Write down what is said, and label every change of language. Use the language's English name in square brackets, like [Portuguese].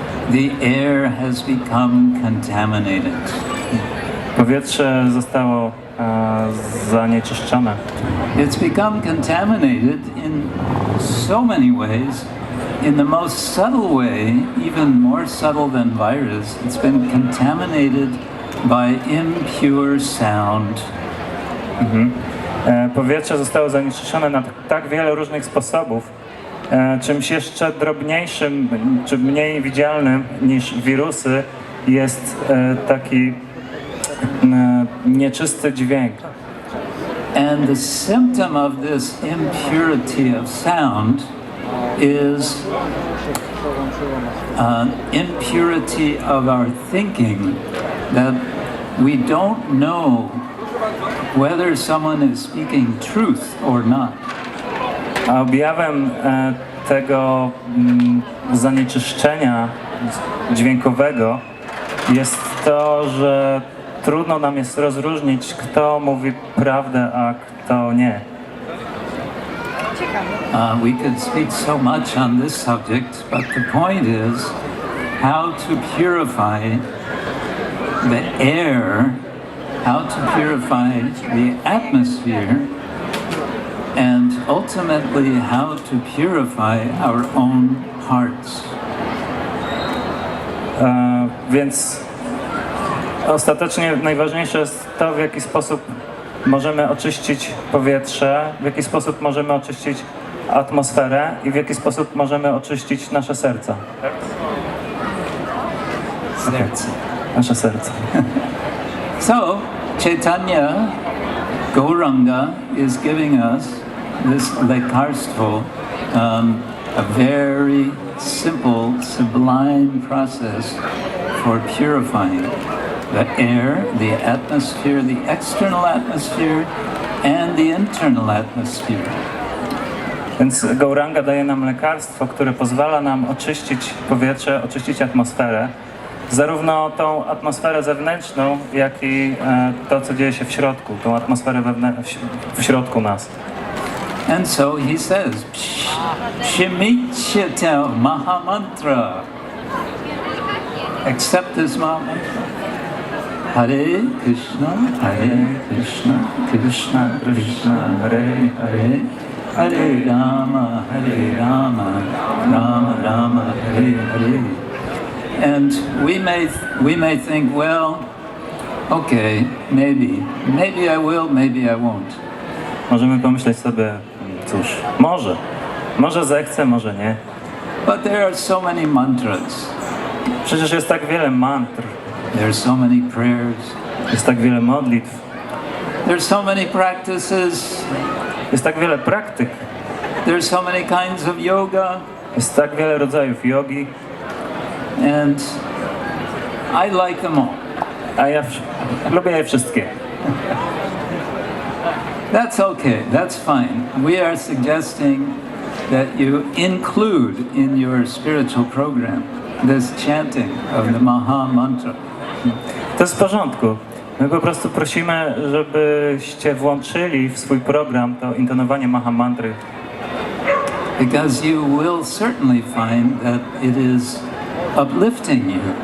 [English] The air has become contaminated. [Polish] Powietrze zostało zanieczyszczone. [English] It's become contaminated in so many ways. In the most subtle way, even more subtle than virus, it's been contaminated by impure sound. [Polish] Powietrze zostało zanieczyszczone na tak wiele różnych sposobów. Czymś jeszcze drobniejszym, czy mniej widzialnym niż wirusy jest taki nieczysty dźwięk. [English] And the symptom of this impurity of sound is impurity of our thinking, that we don't know whether someone is speaking truth or not. [Polish] A objawem tego zanieczyszczenia dźwiękowego jest to, że trudno nam jest rozróżnić, kto mówi prawdę, a kto nie. [English] We could speak so much on this subject, but the point is how to purify the air, how to purify the atmosphere, and ultimately how to purify our own hearts. [Polish] Więc ostatecznie najważniejsze jest to, w jaki sposób możemy oczyścić powietrze, w jaki sposób możemy oczyścić atmosferę i w jaki sposób możemy oczyścić nasze serca. Serce. Nasze serca. [English] So, Chaitanya Gauranga is giving us this lekarstvo, a very simple, sublime process for purifying the air, the atmosphere, the external atmosphere, and the internal atmosphere. [Polish] Więc Gauranga daje nam lekarstwo, które pozwala nam oczyścić powietrze, oczyścić atmosferę. Zarówno tą atmosferę zewnętrzną, jak i to, co dzieje się w środku, tą atmosferę w środku nas. [English] And so he says, Shimichita Mahamantra. Accept this Mahamantra. [Sanskrit] Hare Krishna, Krishna Krishna, Hare Hare, Hare Rama, Rama Rama, Hare Hare. [English] And we may think, well, okay, maybe I will, maybe I won't. [Polish] Możemy pomyśleć sobie, cóż, może, Może zechce, może nie. [English] But there are so many mantras. [Polish] Przecież jest tak wiele mantr, [English] There are so many prayers. [Polish] jest tak wiele modlitw, [English] There's so many practices. [Polish] jest tak wiele praktyk, [English] There's so many kinds of yoga. [Polish] jest tak wiele rodzajów jogi, [English] And I like them all. [Polish] a ja lubię je wszystkie. [English] That's okay. That's fine. We are suggesting that you include in your spiritual program this chanting of the Maha Mantra. [Polish] To jest w porządku. My po prostu prosimy, żebyście włączyli w swój program to intonowanie Maha Mantry. [English] Because you will certainly find that it is uplifting you.